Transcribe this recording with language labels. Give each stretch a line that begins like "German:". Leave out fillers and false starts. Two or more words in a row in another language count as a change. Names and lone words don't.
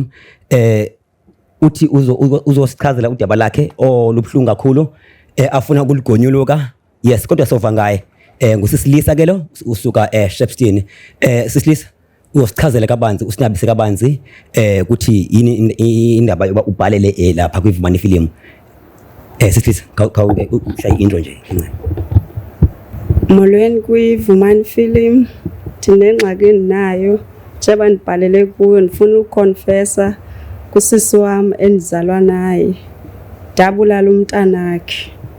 Zulu: Uthi uzosichazela udaba lakhe olubhlungu kakhulu, afuna ukuligonyuluka.
Xhosa: Yes, kodwa sova ngaye.
Zulu: Ngusisilisa ke lo usuka Shepstone. Sisilisa uyosichazela kabanzi, usinabise kabanzi ukuthi yini indaba yoba ubhalele lapha kwiVumani Film. Sisilisa uhlaya intro nje.
Xhosa: Molweni kwi-Vumani Film, ndinengxaki endinayo njengoba ndibhalele kuyo. Ndifuna ukukonfesa kusisi wam endizalwa naye, ndabulala umntanakhe.